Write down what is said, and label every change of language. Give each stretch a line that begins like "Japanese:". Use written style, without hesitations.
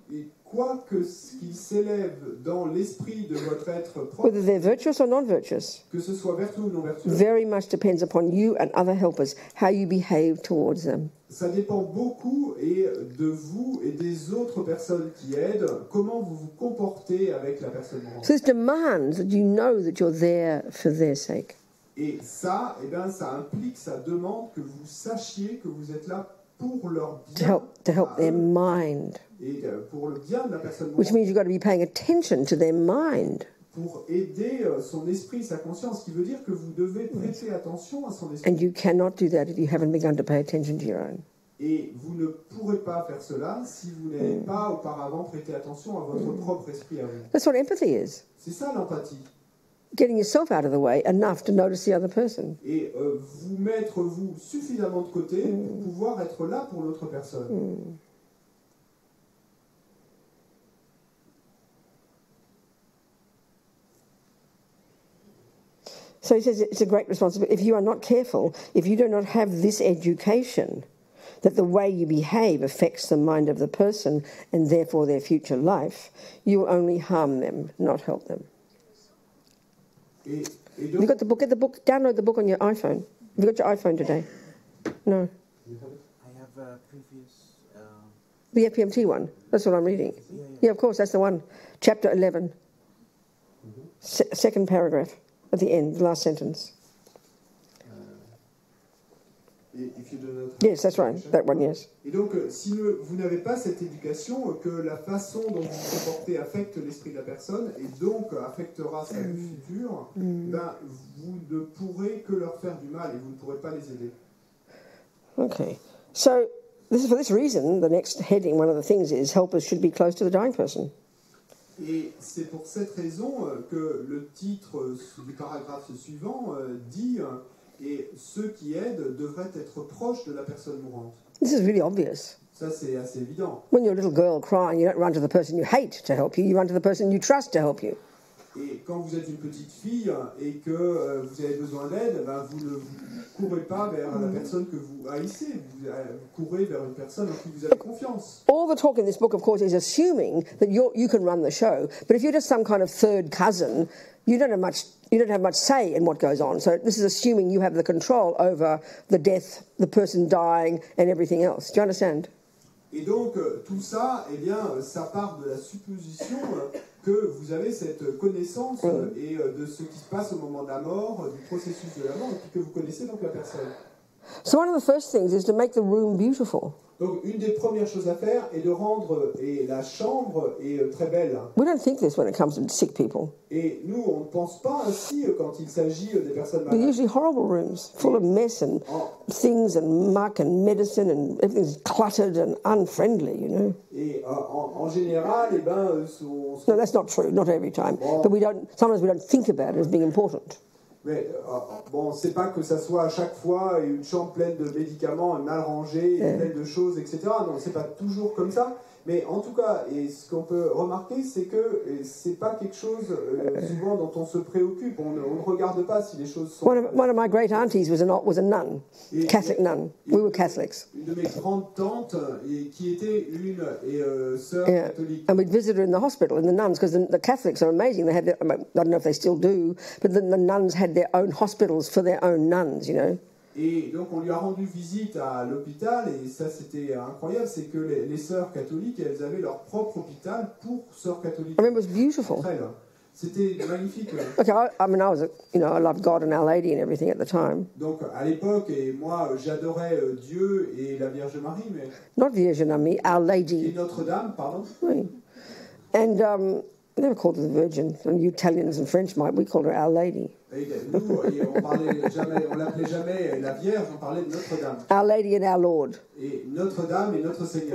French: et quoi que ce qui s'élève dans l'esprit de votre être propre,
English: whether they're virtuous or non-virtuous,
French: que ce soit vertueux ou non vertueux,
English: very much depends upon you and other helpers, how you behave towards them.
French: ça dépend beaucoup et de vous et des autres personnes qui aident, comment vous vous comportez avec la personne mourante.
English: So this demands that you know that you're there for their sake.
French: Et ça, ça implique, ça demande que vous sachiez que vous êtes là pour leur bien,
English: To help
French: à
English: their
French: eux,
English: mind,
French: et pour le bien de la personne
English: which
French: mourante,
English: means you've got to be paying attention to their mind.
French: pour aider son esprit, sa conscience, ce qui veut dire que vous devez prêter attention à son esprit.
English: And you cannot do that if you haven't begun to pay attention to your own.
French: Et vous ne pourrez pas faire cela si vous n'avez pas auparavant prêté attention à votre propre esprit à vous.
English: That's what empathy is.
French: C'est ça l'empathie.
English: Getting yourself out of the way enough to notice the other person.
French: Et vous mettre, vous, suffisamment de côté pour pouvoir être là pour l'autre personne.
English: So he says it's a great responsibility. If you are not careful, if you do not have this education, that the way you behave affects the mind of the person and therefore their future life, you will only harm them, not help them.
French: Et
English: Have
French: donc,
English: you got the book? Get the book. Download the book on your iPhone. Have you got your iPhone today? No. I have a previous. The FPMT one. That's what I'm reading. Yeah, of course, that's the one. Chapter 11. Second paragraph at the end, the last sentence. if you do not have Yes, that's right. That one, yes.
French: Et donc, si vous n'avez pas cette éducation, que la façon dont vous vous comportez affecte l'esprit de la personne et donc affectera sa vie future, vous ne pourrez que leur faire du mal et vous ne pourrez pas les aider.
English: Okay. So, for this reason, the next heading, one of the things is helpers should be close to the dying person.
French: Et c'est pour cette raison que le titre du paragraphe suivant dit et ceux qui aident devraient être proches de la personne mourante.
English: This is really obvious.
French: Ça, c'est assez évident.
English: When you're a little girl crying, you don't run to the person you hate to help you. You run to the person you trust to help you.
French: Et quand vous êtes une petite fille et que vous avez besoin d'aide, vous ne courez pas vers la personne que vous haïssez. Vous courez vers une personne en qui vous avez confiance.
English: All the talk in this book, of course, is assuming that you can run the show. But if you're just some kind of third cousin, you don't have much say in what goes on. So this is assuming you have the control over the death, the person dying, and everything else. Do you understand?
French: Et donc, tout ça, eh bien, ça part de la supposition que vous avez cette connaissance et de ce qui se passe au moment de la mort, du processus de la mort, et puis que vous connaissez donc la personne.
English: So one of the first things is to make the room beautiful.
French: Donc, une des premières choses à faire est de rendre la chambre très belle.
English: We don't think this when it comes to sick people.
French: Et nous, on ne pense pas ainsi quand il s'agit des personnes
English: They're
French: malades.
English: usually horrible rooms, full of mess and things and muck and medicine and everything's cluttered and unfriendly, you know.
French: Et en général, eh ben,
English: No, that's not true, not every time. But sometimes we don't think about it as being important.
French: Mais bon, c'est pas que ça soit à chaque fois une chambre pleine de médicaments, mal rangée, pleine de choses, etc. Non, c'est pas toujours comme ça. Mais en tout cas, et ce qu'on peut remarquer, c'est que c'est pas quelque chose souvent dont on se préoccupe. On ne regarde pas si les choses sont.
English: One of my great aunties was a nun, Catholic nun. We were Catholics.
French: Une de mes grandes tantes qui était une sœur catholique.
English: And we'd visit her in the hospital, in the nuns, because the Catholics are amazing. They had I don't know if they still do, but the nuns had their own hospitals for their own nuns, you know.
French: Et donc on lui a rendu visite à l'hôpital et ça c'était incroyable, c'est que les sœurs catholiques, elles avaient leur propre hôpital pour sœurs catholiques.
English: I remember it was beautiful.
French: C'était magnifique.
English: Okay, I loved God and Our Lady and everything at the time.
French: Donc à l'époque, et moi j'adorais Dieu et la Vierge Marie, mais
English: not Vierge Marie, Our Lady.
French: Et Notre-Dame, pardon. Oui.
English: And I never called her the Virgin. And Italians and French might. We called her Our Lady.
French: Et nous, on l'appelait jamais la Vierge, on parlait de Notre-Dame.
English: Our Lady and Our Lord.
French: Et Notre-Dame et Notre Seigneur.